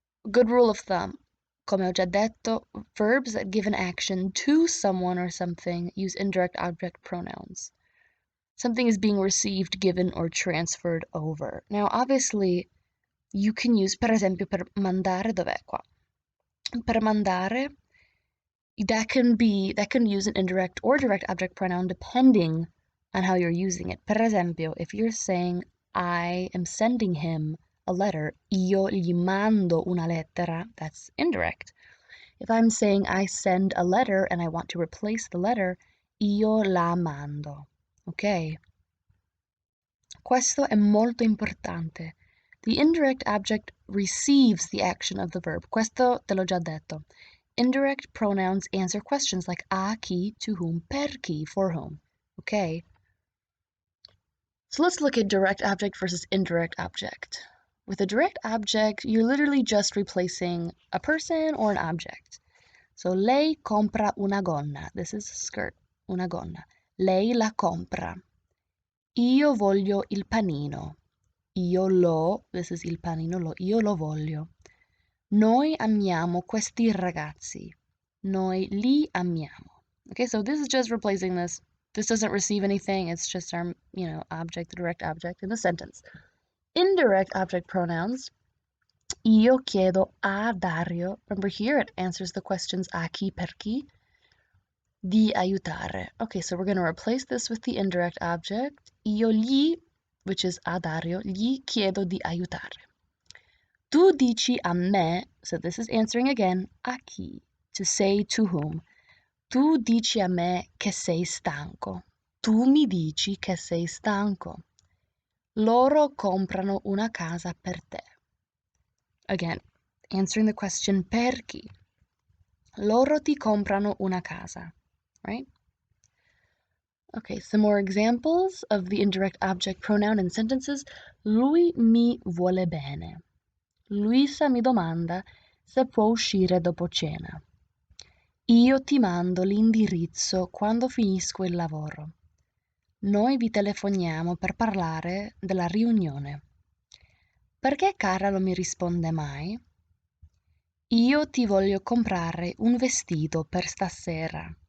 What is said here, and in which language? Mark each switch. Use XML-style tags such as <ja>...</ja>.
<en>Good rule of thumb,</en> <it>come ho già detto,</it> <en>verbs that give an action to someone or something use indirect object pronouns. Something is being received, given, or transferred over. Now, obviously, you can use,</en> <it>per esempio, per mandare, dov'è qua? Per mandare,</it> <en>that can use an indirect or direct object pronoun depending on how you're using it.</en> <it>Per esempio,</it> <en>if you're saying, I am sending him a letter,</en> <it>io gli mando una lettera,</it> <en>that's indirect. If I'm saying I send a letter and I want to replace the letter,</en> <it>io la mando.</it> <en>Ok?</en> <it>Questo è molto importante.</it> <en>The indirect object receives the action of the verb.</en> <it>Questo te l'ho già detto.</it> <en>Indirect pronouns answer questions like</en> <it>a chi,</it> <en>to whom,</en> <it>per chi,</it> <en>for whom. Okay? So let's look at direct object versus indirect object. With a direct object, you're literally just replacing a person or an object.</en> <it>So lei compra una gonna.</it> <en>This is a skirt,</en> <it>una gonna. Lei la compra. Io voglio il panino.</it> <en>This is</en> <it>il panino, io lo voglio. Noi amiamo questi ragazzi. Noi li amiamo.</it> <en>Okay, so this is just replacing this. This doesn't receive anything. It's just our, object, the direct object in the sentence. Indirect object pronouns.</en> <it>Io chiedo a Dario.</it> <en>Remember here it answers the questions</en> <it>a chi, per chi. Di aiutare.</it> <en>Okay, so we're going to replace this with the indirect object.</en> <it>Io gli,</it> <en>which is</en> <it>a Dario, gli chiedo di aiutare. Tu dici a me,</it> <en>so this is answering again,</en> <it>a chi,</it> <en>to say to whom.</en> <it>Tu dici a me che sei stanco. Tu mi dici che sei stanco. Loro comprano una casa per te.</it> <en>Again, answering the question</en> <it>per chi. Loro ti comprano una casa, right?</it> <en>Okay, some more examples of the indirect object pronoun in sentences.</en> <it>Lui mi vuole bene. Luisa mi domanda se può uscire dopo cena. Io ti mando l'indirizzo quando finisco il lavoro. Noi vi telefoniamo per parlare della riunione. Perché Carla non mi risponde mai? Io ti voglio comprare un vestito per stasera.</it>